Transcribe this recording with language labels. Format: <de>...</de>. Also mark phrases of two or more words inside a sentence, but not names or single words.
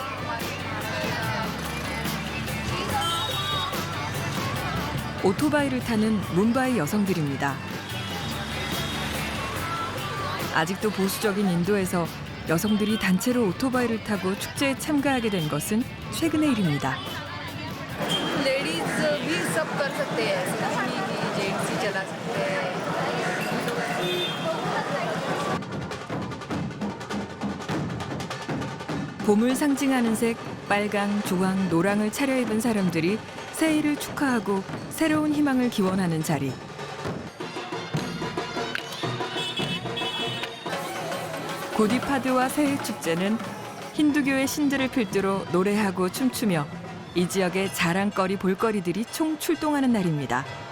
<ko>오토바이를 타는 뭄바이 여성들입니다. 아직도 보수적인 인도에서 여성들이 단체로 오토바이를 타고 축제에 참가하게 된 것은 최근의 일입니다.</ko> <hi>लेडीज भी सब कर सकते हैं, ऐसा नहीं कि जेंट्स ही चला सकते हैं।</hi> <ko>봄을 상징하는 색 빨강, 주황, 노랑을 차려입은 사람들이 새해를 축하하고 새로운 희망을 기원하는 자리. 구디파드와 새해 축제는 힌두교의 신들을 필두로 노래하고 춤추며 이 지역의 자랑거리 볼거리들이 총 출동하는 날입니다.</ko>